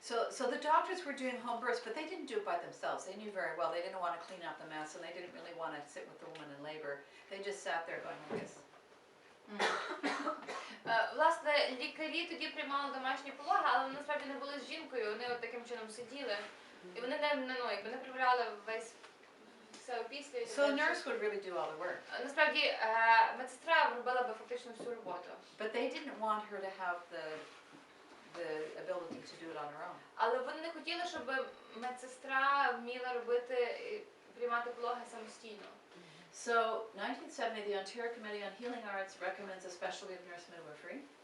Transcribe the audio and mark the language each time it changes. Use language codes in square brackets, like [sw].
[en] So the doctors were doing home births, but they didn't do it by themselves. They knew very well they didn't want to clean out the mess, and they didn't really want to sit with the woman in labor. They just sat there going like this. [uk] Власне, лікарі тоді приймали домашні пологи, але вони насправді не були з жінкою, вони от таким чином сиділи. І вони не прибирали все опісля. [en] So a nurse would really do all the work. [uk] Насправді, медсестра робила би фактично всю роботу. [en] But they didn't want her to have the ability to do it on her own. [uk] Але вони не хотіли, щоб медсестра вміла приймати пологи самостійно. [en] So, 1970, the Ontario Committee on Healing Arts recommends a specialty of nurse midwifery.